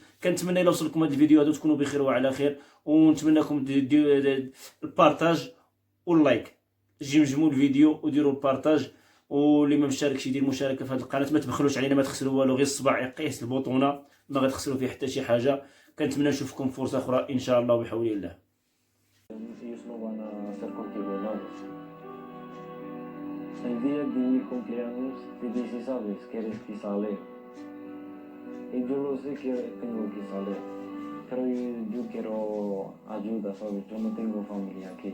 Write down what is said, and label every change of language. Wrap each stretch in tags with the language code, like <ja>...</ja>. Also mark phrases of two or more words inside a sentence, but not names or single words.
<ar>كنتمنى الا وصلكم هذا الفيديو هذا تكونوا بخير وعلى خير، ونتمنىكم البارطاج واللايك، جمجموا الفيديو وديروا البارطاج، واللي ما مشاركش يدير مشاركه في هذه القناه. ما تبخلوش علينا، ما تخسروا والو، غير الصباع يقيس البوطونه، ما غتخسروا فيه حتى شي حاجه. كنتمنى نشوفكم فرصه اخرى ان شاء الله بحول الله.</ar> <es>El día de mi cumpleaños te dice, sabes, quieres que sale. Y yo lo sé que tengo que salir, pero yo quiero ayuda, sabes, yo no tengo familia aquí.</es>